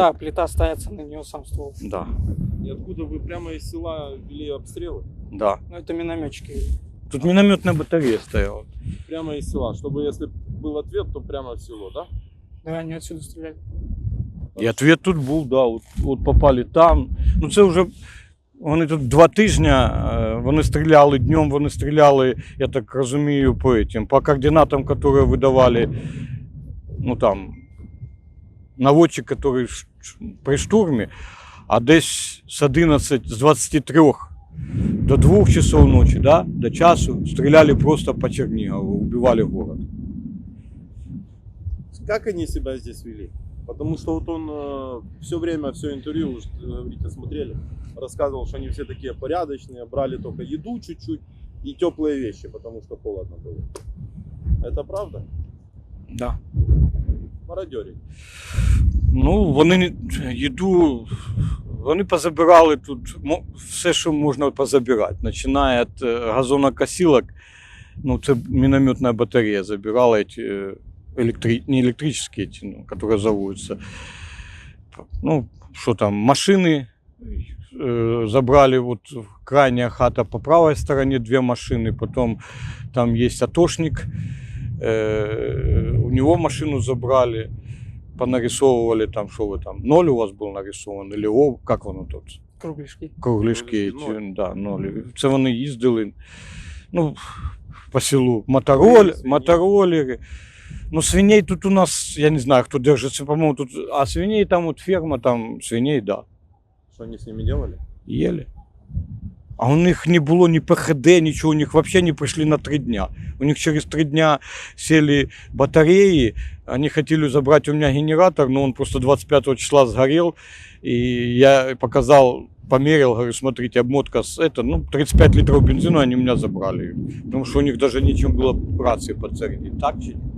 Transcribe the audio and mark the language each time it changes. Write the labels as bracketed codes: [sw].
[ru] да, плита ставится на нее сам ствол. да, И откуда вы прямо из села вели обстрелы? да. Ну, это минометчики. Тут минометная батарея стояла. Прямо из села, чтобы если был ответ, то прямо в село, да? Да, они отсюда стреляли. [uk] І ответ тут був, да, от попали там. Ну це вже, вони тут 2 тижні, вони стріляли днем, вони стріляли, я так розумію, по координатам, які видавали, ну там, наводчик, який при штурмі, а десь з 23 до 2 часов ночі, да, до часу, стріляли просто по Чернігову, убивали город. [ru] Как они себя здесь вели? Потому что вот он все время, все интервью, вы же, говорите, смотрели, рассказывал, что они все такие порядочные, брали только еду чуть-чуть и теплые вещи, потому что холодно было. Это правда? Да. Мародеры. [uk] Ну, вони їду, вони позабирали тут все, що можна позабирати. Починає від газонокосилок, ну, це мінометна батарея забирала ці, [ru] не электрические эти, ну, которые заводятся. Ну, что там, машины забрали, вот крайняя хата по правой стороне 2 машины, потом там есть атошник, у него машину забрали, понарисовывали там, что вы там, 0 у вас был нарисован, или как воно тут? Кругляшки. Кругляшки, Ноль. да, 0. Це вони їздили, ну, по селу, Свиней. мотороллеры. Ну, свиней тут у нас, я не знаю, кто держится, по-моему, тут, а свиней там вот ферма, там свиней, да, Что они с ними делали? ели. А у них не было ни ПХД, ничего, у них вообще не пришли на 3 дня. У них через 3 дня сели батареи, они хотели забрать у меня генератор, но он просто 25 числа сгорел, и я показал, померил, говорю, смотрите, обмотка с это, ну, 35 литров бензина они у меня забрали, потому что у них даже нечем было рации подсоединить, так чи?